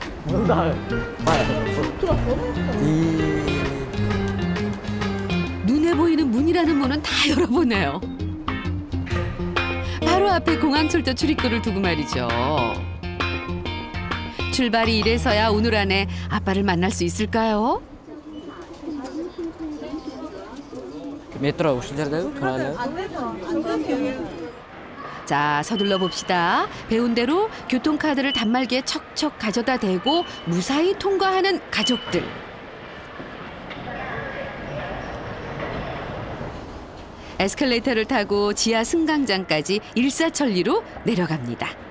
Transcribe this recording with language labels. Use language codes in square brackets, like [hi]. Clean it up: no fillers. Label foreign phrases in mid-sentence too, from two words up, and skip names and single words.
[ko] 눈에 보이는 문이라는 문은 다 열어보네요. 바로 앞에 공항철도 출입구를 두고 말이죠. 출발이 이래서야 오늘 안에 아빠를 만날 수 있을까요? [ky] метро ушул жерде туралы. [ko] 자, 서둘러 봅시다. 배운 대로 교통카드를 단말기에 척척 가져다 대고 무사히 통과하는 가족들. 에스컬레이터를 타고 지하 승강장까지 일사천리로 내려갑니다.